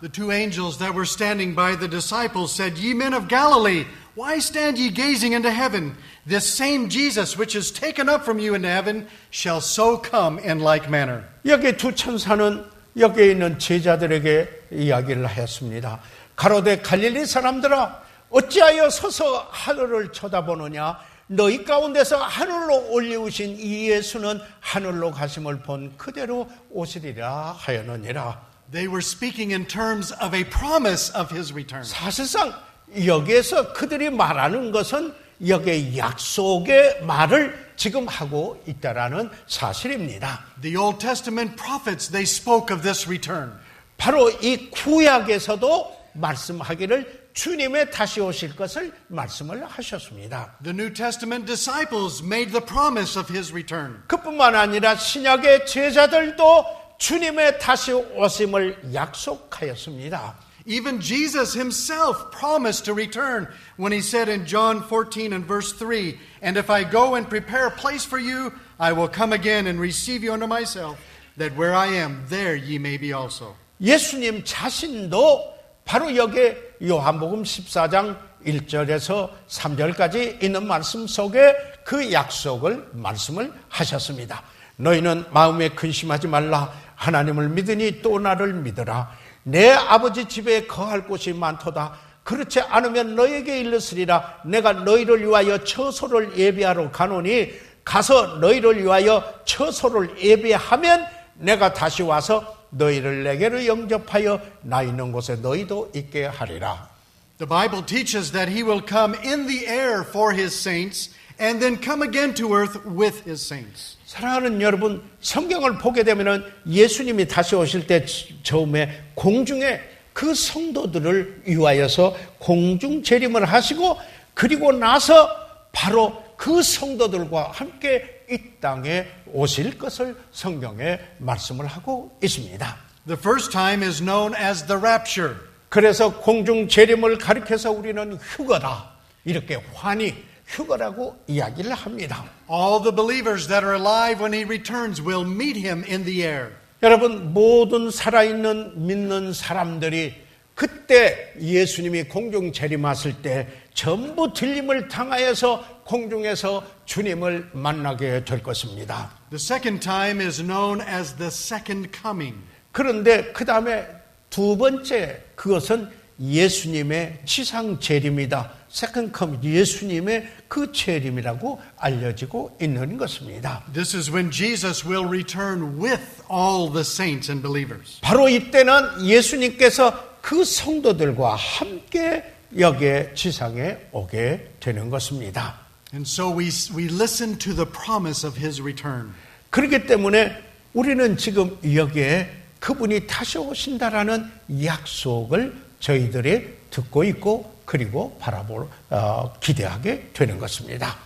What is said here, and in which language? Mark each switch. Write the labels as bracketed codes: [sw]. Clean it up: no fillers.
[en] The two angels that were standing by the disciples said, "Ye men of Galilee, why stand ye gazing into heaven? This same Jesus which is taken up from you into heaven shall so come in like manner." [ko] 여기 두 천사는 여기에 있는 제자들에게 이야기를 하였습니다. 가로되 갈릴리 사람들아 어찌하여 서서 하늘을 쳐다보느냐 너희 가운데서 하늘로 올리우신 이 예수는 하늘로 가심을 본 그대로 오시리라 하였느니라. [en] They were speaking in terms of a promise of His return. [ko] 사실상 여기에서 그들이 말하는 것은 여기에 약속의 말을 지금 하고 있다라는 사실입니다. [en] The Old Testament prophets, they spoke of this return. [ko] 바로 이 구약에서도 말씀하기를 주님의 다시 오실 것을 말씀을 하셨습니다. [en] The New Testament disciples made the promise of His return. [ko] 그뿐만 아니라 신약의 제자들도 주님의 다시 오심을 약속하였습니다. [en] Even Jesus Himself promised to return when He said in John 14 and verse 3, "And if I go and prepare a place for you, I will come again and receive you unto myself, that where I am, there ye may be also." [ko] 예수님 자신도 바로 여기에 요한복음 14장 1절에서 3절까지 있는 말씀 속에 그 약속을 말씀을 하셨습니다. 너희는 마음에 근심하지 말라. 하나님을 믿으니 또 나를 믿으라. 내 아버지 집에 거할 곳이 많도다. 그렇지 않으면 너에게 일렀으리라. 내가 너희를 위하여 처소를 예비하러 가노니 가서 너희를 위하여 처소를 예비하면 내가 다시 와서 너희를 내게로 영접하여 나 있는 곳에 너희도 있게 하리라. [en] The Bible teaches that he will come in the air for his saints and then come again to earth with his saints. [ko] 사랑하는 여러분, 성경을 보게 되면은 예수님이 다시 오실 때 처음에 공중에 그 성도들을 위하여서 공중 재림을 하시고 그리고 나서 바로 그 성도들과 함께 이 땅에 오실 것을 성경에 말씀을 하고 있습니다. [en] The first time is known as the rapture. [ko] 그래서 공중 재림을 가리켜서 우리는 휴거다. 이렇게 환히 휴거라고 이야기를 합니다. [en] All the believers that are alive when he returns will meet him in the air. [ko] 여러분, 모든 살아있는 믿는 사람들이 그때 예수님이 공중 재림하실 때 전부 들림을 당하여서 공중에서 주님을 만나게 될 것입니다. [en] The second time is known as the second coming. [ko] 그런데 그 다음에 두 번째 그것은 예수님의 지상 재림이다. [en] second coming, [ko] 예수님의 그 재림이라고 알려지고 있는 것입니다. [en] This is when Jesus will return with all the saints and believers. [ko] 바로 이때는 예수님께서 그 성도들과 함께 여기에 지상에 오게 되는 것입니다. [en] And so we listen to the promise of his return. [ko] 그렇기 때문에 우리는 지금 여기에 그분이 다시 오신다라는 약속을 저희들이 듣고 있고 그리고 기대하게 되는 것입니다.